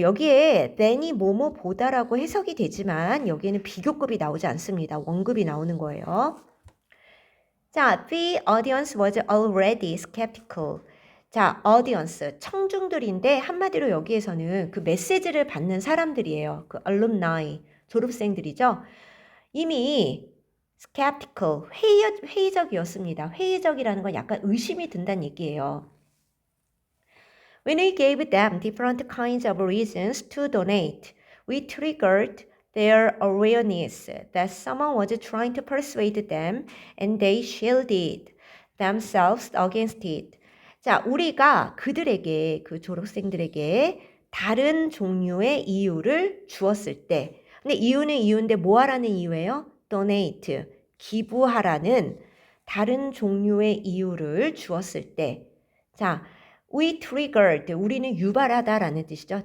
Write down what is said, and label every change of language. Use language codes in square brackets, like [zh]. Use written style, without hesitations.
[ko] 여기에 than이 뭐뭐보다라고 해석이 되지만 여기에는 비교급이 나오지 않습니다. 원급이 나오는 거예요. [en] 자, the audience was already skeptical. [ko] 자, audience, 청중들인데 한마디로 여기에서는 그 메시지를 받는 사람들이에요. 그 alumni, 졸업생들이죠. 이미 skeptical, 회의적이었습니다. 회의적이라는 건 약간 의심이 든다는 얘기예요. [en] When we gave them different kinds of reasons to donate, we triggered their awareness that someone was trying to persuade them and they shielded themselves against it. [ko] 자, 우리가 그들에게, 그 졸업생들에게 다른 종류의 이유를 주었을 때, 근데 이유는 이유인데 뭐 하라는 이유예요? donate, 기부하라는 다른 종류의 이유를 주었을 때, 자, [en] we triggered, [ko] 우리는 유발하다라는 뜻이죠.